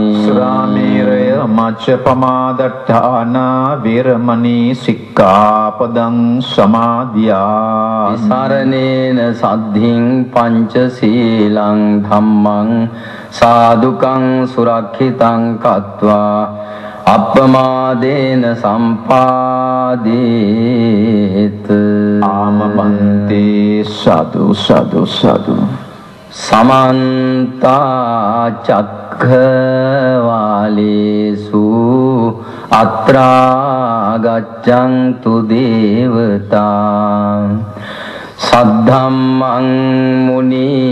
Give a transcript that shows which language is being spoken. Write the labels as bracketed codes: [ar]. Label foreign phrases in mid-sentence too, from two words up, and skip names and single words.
[pi] සුරාමේරය මජ්ජපමා දට්ඨානා වේරමණී සික්ඛාපදං සමාදියාමි. සරණේන සද්ධින් පංචශීලං ධම්මං සාදුකං සුරක්ෂිතං කତ୍වා අප්පමාදේන සම්පාදේත ආමබන්තේ සතු සතු සතු සමන්ත චක්ඛවාලේසු අත්‍රා ගච්ඡන්තු දේවතා සද්ධම්මං මුනි